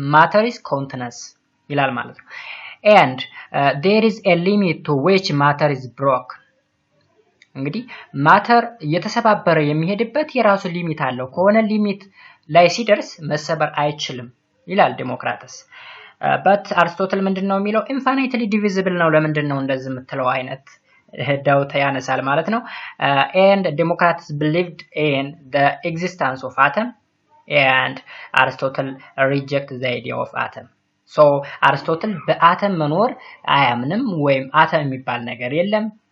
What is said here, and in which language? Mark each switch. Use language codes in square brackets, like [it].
[en] matter is continuous [am] ይላል ማለት ነው። [en] and there is a limit to which matter is broken [am] እንግዲህ ማተር እየተሰባበረ የሚሄድበት የራሱ ሊሚት አለው። ከሆነ ሊሚት ላይ ሲደርስ መሰበር አይችልም ይላል ዲሞክራተስ። but አርስቶትል ምንድነው የሚለው? [en] infinitely divisible ነው። [am] ለምንድነው እንደዚህ የምትለው አይነት ዳውት ያነሳል ማለት ነው። [en] and Democritus believed in the existence of atom and Aristotle reject the idea of atom. [am] so አርስቶትል በአተም መኖር አያምንም ወይም አተም የሚባል ነገር የለም